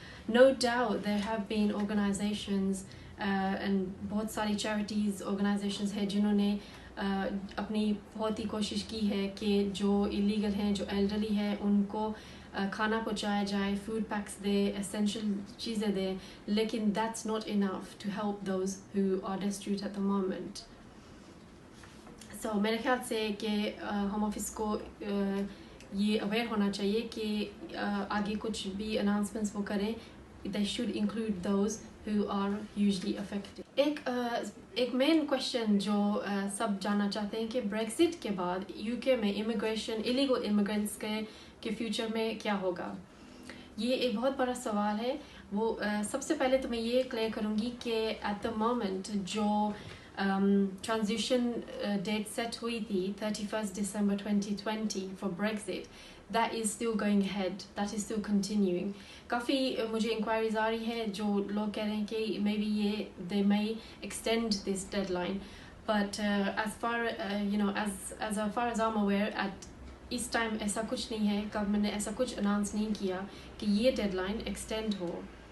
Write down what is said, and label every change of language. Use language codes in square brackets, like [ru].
[en] No doubt there have been organizations and [hi] बहुत सारी charities organizations हैं जिन्होंने अपनी बहुत ही कोशिश की है कि जो illegal हैं, जो elderly हैं, उनको खाना पहुँचाया जाए, food packs दे, essential चीज़ें दे, लेकिन [en] that's not enough to help those who are destitute at the moment. [hi] So मेरे ख्याल से कि होम ऑफिस को ये aware होना चाहिए कि आगे कुछ भी announcements वो करें, [en] they should include those who are usually affected. [hi] एक main question जो सब जानना चाहते हैं कि Brexit के बाद UK में immigration, illegal immigrants के future में क्या होगा. ये एक बहुत बड़ा सवाल है. वो सबसे पहले तो मैं ये clear करूँगी कि [en] at the moment [hi] जो transition date set हुई थी 31st December 2020 for Brexit, [en] that is still going ahead, that is still continuing. [hi] काफ़ी मुझे inquiries आ रही है जो लोग कह रहे हैं कि maybe ये [en] they may extend this deadline, but as far as I'm aware at [hi] इस time ऐसा कुछ नहीं है, government ने ऐसा कुछ announce नहीं किया कि ये deadline extend हो.